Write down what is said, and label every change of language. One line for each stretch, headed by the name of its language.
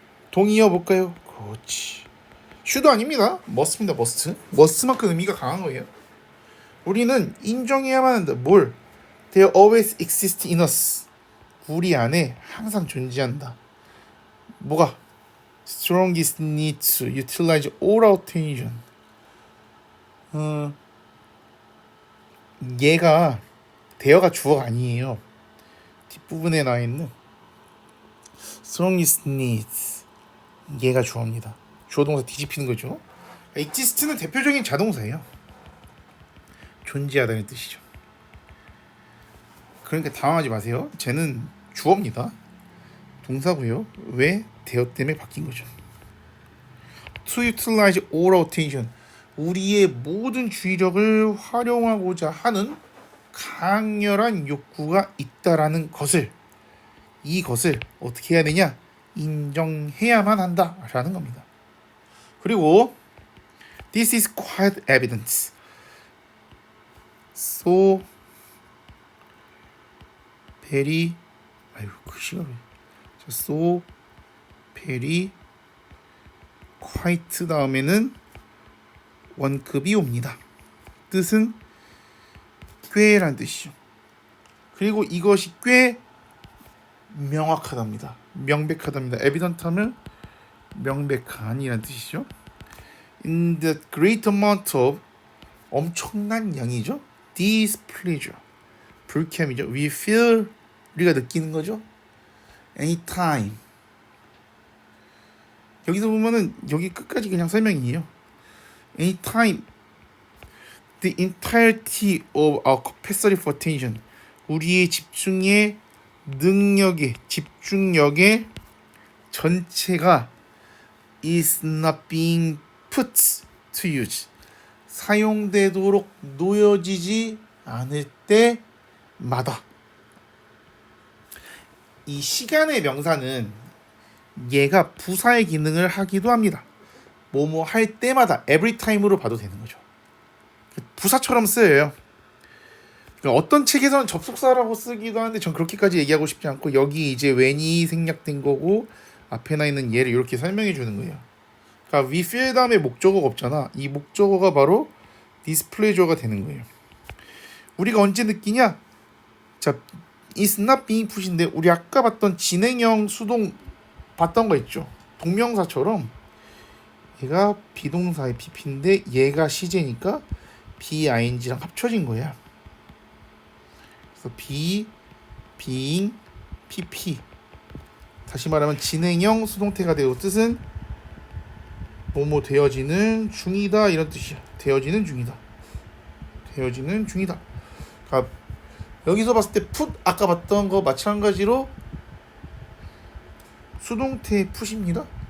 Korean: 동의어 볼까요? 그렇지. should 아닙니다. must입니다. must. must만큼 의미가 강한 거예요. 우리는 인정해야만 한다. 뭘?
English: They always exist in us.
Korean: 우리 안에 항상 존재한다. 뭐가?
English: Strongest need to utilize all our attention.
Korean: 얘가 대어가 주어가 아니에요. 뒷부분에 나와 있는
English: strongest needs
Korean: 얘가 주어입니다. 주어 동사 뒤집히는 거죠. exist는 대표적인 자동사예요. 존재하다는 뜻이죠. 그러니까 당황하지 마세요. 쟤는 주어입니다. 동사고요. 왜? 대어 때문에 바뀐 거죠.
English: to utilize all attention.
Korean: 우리의 모든 주의력을 활용하고자 하는 강렬한 욕구가 있다라는 것을, 이것을 어떻게 해야 되냐? 인정해야만 한다라는 겁니다. 그리고
English: this is quite evident. So very
Korean: 글씨가 왜
English: so very quite
Korean: 다음에는 원급이 옵니다. 뜻은 꽤란 뜻이죠. 그리고 이것이 꽤 명확하답니다. 명백하답니다. evident 하면 명백한이란 뜻이죠.
English: In the great amount of,
Korean: 엄청난 양이죠. displeasure, 불쾌함이죠.
English: We feel,
Korean: 우리가 느끼는 거죠.
English: anytime.
Korean: 여기서 보면은 여기 끝까지 그냥 설명이에요.
English: anytime the entirety of our capacity for attention,
Korean: 우리의 집중의 능력의, 집중력의 전체가
English: is not being put to use,
Korean: 사용되도록 놓여지지 않을 때마다. 이 시간의 명사는 얘가 부사의 기능을 하기도 합니다. 뭐뭐 할 때마다 every time으로 봐도 되는 거죠. 부사처럼 쓰여요. 어떤 책에서는 접속사라고 쓰기도 하는데 전 그렇게까지 얘기하고 싶지 않고, 여기 이제 when이 생략된 거고 앞에 나 있는 얘를 이렇게 설명해 주는 거예요. 그러니까
English: we feel
Korean: 다음에 목적어가 없잖아. 이 목적어가 바로 displeasure가 되는 거예요. 우리가 언제 느끼냐? 자, is not being pus인데 우리 아까 봤던 진행형 수동 봤던 거 있죠. 동명사처럼 얘가 비동사의 pp인데 얘가 시제니까 be,ing랑 합쳐진 거야. 그래서 be, being, pp. 다시 말하면 진행형 수동태가 되고 뜻은 뭐뭐 되어지는 중이다 이런 뜻이야. 되어지는 중이다. 되어지는 중이다. 그러니까 여기서 봤을 때 put, 아까 봤던 거 마찬가지로 수동태 put입니다.